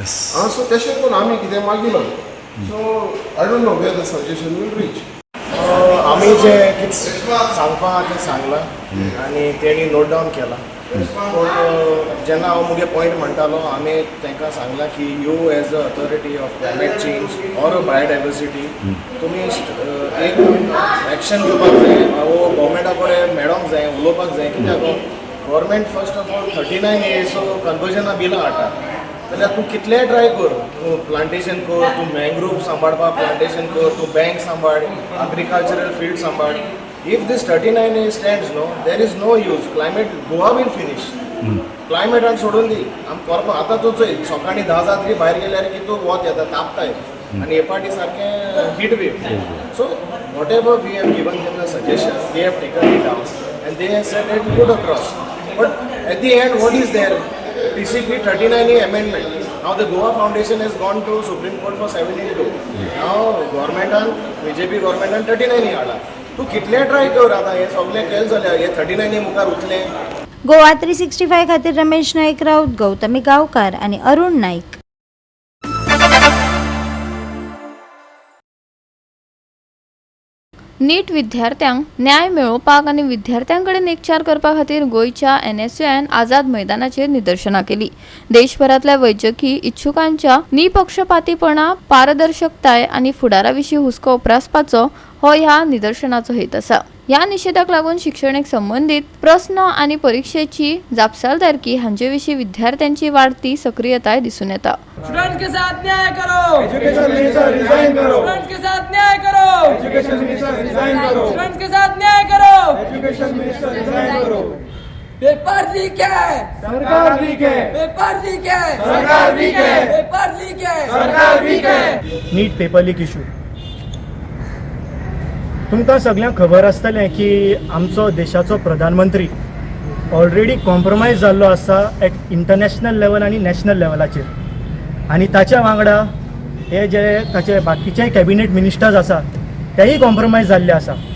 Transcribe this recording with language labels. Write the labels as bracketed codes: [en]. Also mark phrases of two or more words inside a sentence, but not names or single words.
[kok] सो तशें करून आमी कितें मागिलां. [en] so I don't know where the suggestion will reach. [kok] आमी जे कितें सांगपाक तें सांगलां आनी तेणी नोट डावन केला. पूण जेन्ना हांव मुगे पॉयंट म्हणटालो आमी तांकां सांगलां की [en] you as a authority of climate change or a biodiversity [kok] तुमी एक एक्शन घेवपाक जाय, वो गव्हर्मेंटा कडेन मेळोंक जाय, उलोवपाक जाय. कित्याक [en] government first of all [kok] 39 years कन्वर्जना बिलां हाडटा जाल्यार तूं कितलेंय ट्राय कर, तूं प्लांटेशन कर, तूं मॅंग्रोव सांबाळपाक प्लांटेशन कर, तूं बँक सांबाळ, [en] agricultural field [kok] सांबाळ. [en] If this 39 years stands, no, there is no use. Climate Goa will finish. Climate and [kok] सोडून दी. आम करपा आतां तूं चोय सकाळी 10 जातरी भायर गेल्यार की तूं वत येता तापताय आनी हे पाटी सारकें [en] heat wave. So whatever we have given them the suggestion, they have taken it down and they have said it good across. बट एट द एंड वॉट इज देयर? TCP 39A amendment. Now the Goa Foundation has gone to Supreme Court for 782. [kok] Now governmentan BJP governmentan 39A हाडला. तूं कितले ट्राय कर, आतां हे सगळें केलें जाल्यार हे 39A मुखार उरतलें. गोवा 365 खातीर रमेश नाईक राऊत, गौतमी गांवकार आणि अरुण नाईक. नीट विद्यार्थ्यांक न्याय मेळोवपाक आनी विद्यार्थ्यां कडेन एकचार करपा खातीर गोंयच्या NSUन आझाद मैदानाचेर निदर्शनां केली. देशभरांतल्या वैजकी इच्छुकांच्या निपक्षपातीपणा, पारदर्शकताय आनी फुडारा विशीं हुस्को उप्रासपाचो हो ह्या निदर्शनाचो हेत आसा. ह्या निशेधाक लागून शिक्षणीक संबंधीत प्रस्न आनी परीक्षेची जापसालदारकी हांचे विशीं विद्यार्थ्यांची वाडती सक्रियताय दिसून येता. [hi] स्टूडेंट्स के साथ न्याय करो, [en] education minister resign [hi] करो. स्टूडेंट्स के साथ न्याय करो, [en] education minister resign [hi] करो. स्टूडेंट्स के साथ न्याय करो, [en] education minister resign [hi] करो. [en] paper leak [hi] है, सरकार लीक है. [en] paper leak [hi] है, सरकार लीक है. [en] paper leak [hi] है, सरकार लीक है. [en] NEET paper leak issue [kok] तुमकां सगळ्यांक खबर आसतलें की आमचो देशाचो प्रधानमंत्री [en] already compromise [kok] जाल्लो आसा [en] at international level [kok] आनी नॅशनल लेवलाचेर, आनी ताच्या वांगडा हे जे ताचे बाकीचे [en] cabinet ministers [kok] आसा तेही कॉम्प्रोमायज जाल्ले आसा.